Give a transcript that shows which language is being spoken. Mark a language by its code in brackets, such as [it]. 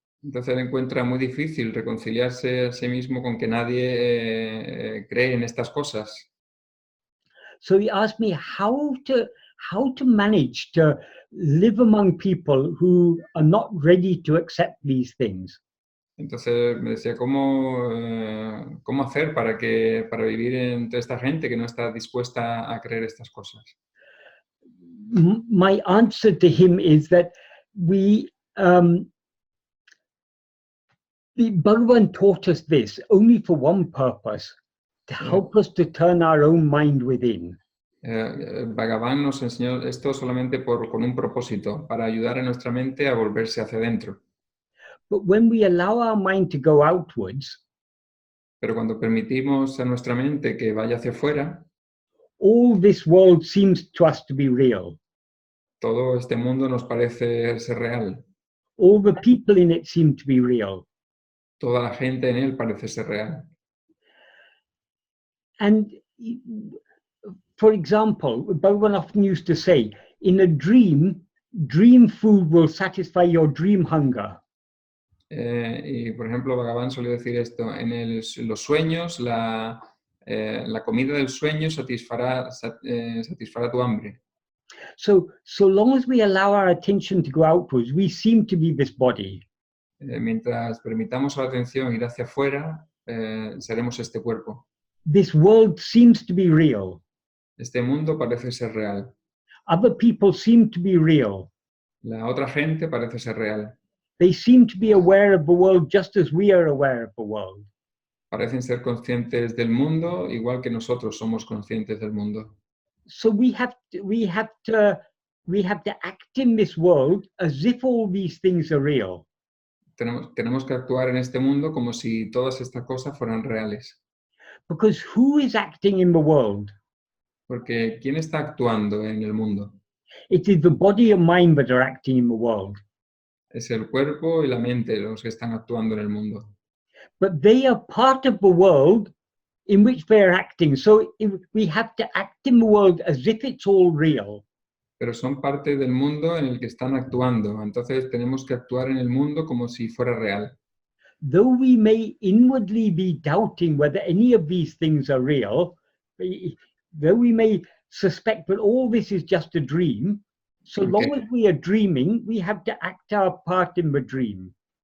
[es] Entonces él encuentra muy difícil reconciliarse a sí mismo con que nadie cree en estas cosas. [en] So he asked me how to manage to live among people who are not ready to accept these things. [es] Entonces me decía cómo hacer para vivir entre esta gente que no está dispuesta a creer estas cosas. [en] My answer to him is that the Bhagavan taught us this only for one purpose, to help us to turn our own mind within. [es] Bhagavan nos enseñó esto solamente con un propósito, para ayudar a nuestra mente a volverse hacia adentro. [en] But when we allow our mind to go outwards, [es] pero cuando permitimos a nuestra mente que vaya hacia afuera, [en] all this world seems to us to be real. [es] Todo este mundo nos parece ser real. [en] All the people in it seem to be real. [es] Toda la gente en él parece ser real. [en] And for example, Bhagavan often used to say, in a dream food will satisfy your dream hunger. [es] Y por ejemplo, Bhagavan solía decir esto, en los sueños, la comida del sueño satisfará tu hambre. [en] So long as we allow our attention to go outwards, we seem to be this body. [es] Mientras permitamos a la atención ir hacia afuera, seremos este cuerpo. [en] This world seems to be real. [es] Este mundo parece ser real. [en] Other people seem to be real. [es] La otra gente parece ser real. [en] They seem to be aware of the world just as we are aware of the world. [es] Parecen ser conscientes del mundo igual que nosotros somos conscientes del mundo. [en] So we have to act in this world as if all these things are real. [es] Tenemos que actuar en este mundo como si todas estas cosas fueran reales. [en] Because who is acting in the world? [es] Porque ¿quién está actuando en el mundo? [en] It is the body and mind that are acting in the world. [es] Es el cuerpo y la mente los que están actuando en el mundo. [en] But they are part of the world in which they are acting. So we have to act in the world as if it's all real. [es] Pero son parte del mundo en el que están actuando. Entonces tenemos que actuar en el mundo como si fuera real. [en] Though we may inwardly be doubting whether any of these things are real, though we may suspect that all this is just a dream, so long as we are dreaming, we have to act our part in the dream.